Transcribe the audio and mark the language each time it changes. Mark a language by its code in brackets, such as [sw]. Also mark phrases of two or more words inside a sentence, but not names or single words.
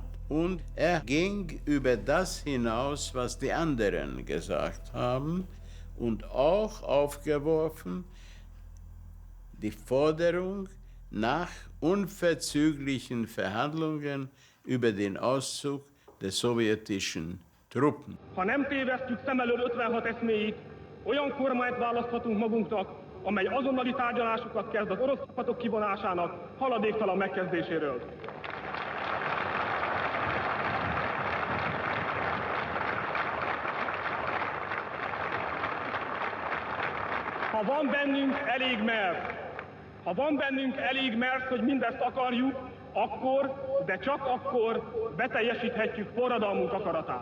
[de] Und er ging über das hinaus, was die anderen gesagt haben, und auch aufgeworfen die Forderung nach unverzüglichen Verhandlungen über den Auszug der sowjetischen Truppen. [hu] Ha nem tévesztjük szem elől 56 eszméit, olyan kormányt választhatunk magunknak, amely azonnali tárgyalásokat kezd az orosz csapatok kivonásának haladéktalan megkezdéséről. Ha van bennünk elég mert, hogy mindezt akarjuk, akkor, de csak akkor beteljesíthetjük forradalmunk akaratát.